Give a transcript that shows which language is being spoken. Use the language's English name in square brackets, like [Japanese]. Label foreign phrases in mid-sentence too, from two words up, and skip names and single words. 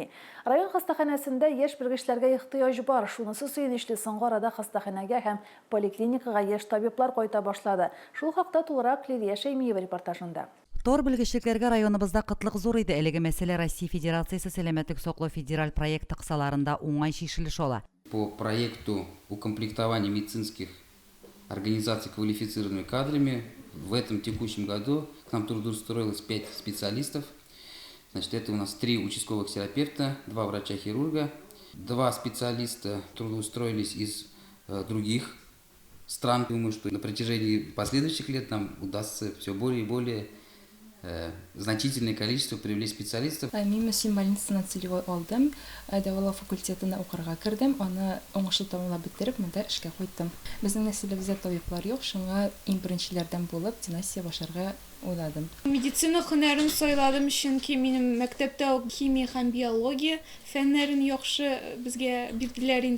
[Tatar] Район хастаханәсендә яшь белгечләргә ихтыяҗ бар. Шунысы сөенечле, соңгы арада хастаханәгә һәм поликлиникага яшь табиблар кайта башлады. Шул хакта тулырак Лидия Шәймиева репортажында. Тор белгечлекләргә районыбызда кытлык зур иде. Әлеге мәсьәлә Россия Федерациясе сәламәтлек саклау федераль проекты кысаларында уңай чишелеш ала. [Russian] По проекту укомплектования медицинских организаций квалифицированными кадрами в этом текущем году к нам трудоустроилось 5 специалистов. Значит, это у нас 3 участковых терапевта, 2 врача-хирурга, 2 специалиста трудоустроились из других стран. Думаю, что на протяжении последующих лет нам удастся все более и более значительное количество привлечь специалистов. [Tatar] Мин Мөслим больницасына целевой алдым. Дәвалау факультетына укырга кирдем. Аны уңышлы тәмамлап бетереп, монда эшкә кайттым. Безнең нәселебездә табиблар юк, шуңа иң беренчеләрдән булып династия башларга уйладым. Медицина һөнәрен сайладым, чөнки минем мәктәптә химия һәм биология фәннәрен яхшы безгә бирделәр инде.